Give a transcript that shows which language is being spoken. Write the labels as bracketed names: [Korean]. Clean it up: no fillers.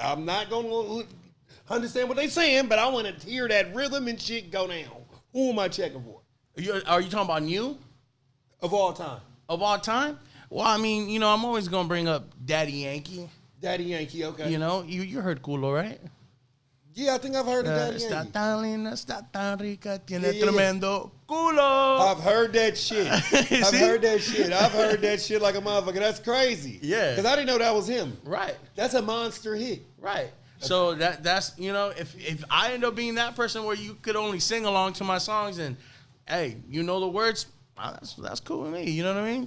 [English] I'm not going to understand what they're saying, but I want to hear that rhythm and shit go down. Who am I checking for? Are you talking about new? Of all time. Of all time? Well, I mean, you know, I'm always going to bring up Daddy Yankee. Daddy Yankee, okay. You know, you heard Culo, right? Yeah, I think I've heard of Daddy [Spanish] Está [English] Yankee. [Spanish] tan linda, está tan rica, tiene tremendo culo. [English] I've heard that shit. I've heard that shit like a motherfucker. That's crazy. Yeah. Because I didn't know that was him. Right. That's a monster hit. Right. So that's, you know, if I end up being that person where you could only sing along to my songs and, hey, you know the words, that's cool with me. You know what I mean?